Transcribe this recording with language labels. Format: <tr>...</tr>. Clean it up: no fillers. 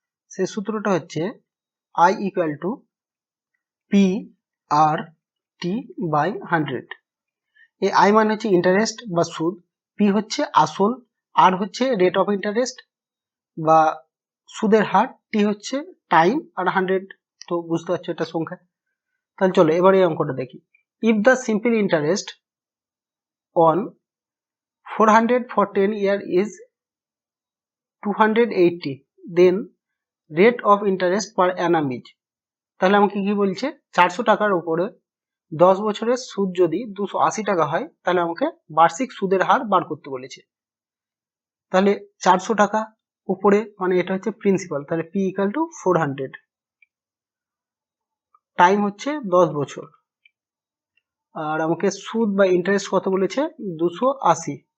<bn>সেই সূত্রটা হচ্ছে I = P/100। এই I মানে হচ্ছে ইন্টারেস্ট বা সুদ, P হচ্ছে আসল, R হচ্ছে রেট অফ ইন্টারেস্ট বা সুদের হার, T হচ্ছে টাইম আর 100 তো বুঝতে পারছো এটা সংখ্যা। তাহলে চলো এবার এই অঙ্কটা দেখি।</bn> <en>If the simple interest on 400 for 10 year is 280, then rate of interest per annum is।</en> <bn>তাহলে আমাকে কি বলছে? 400 টাকার উপরে 10 বছরের সুদ যদি 280 টাকা হয় তাহলে আমাকে বার্ষিক সুদের হার বার করতে বলেছে। তাহলে 400 টাকা উপরে মানে এটা হচ্ছে প্রিন্সিপাল, তাহলে P = 400, টাইম হচ্ছে 10 বছর, আর আমাকে সুদ বা ইন্টারেস্ট কত বলেছে? 280।</bn>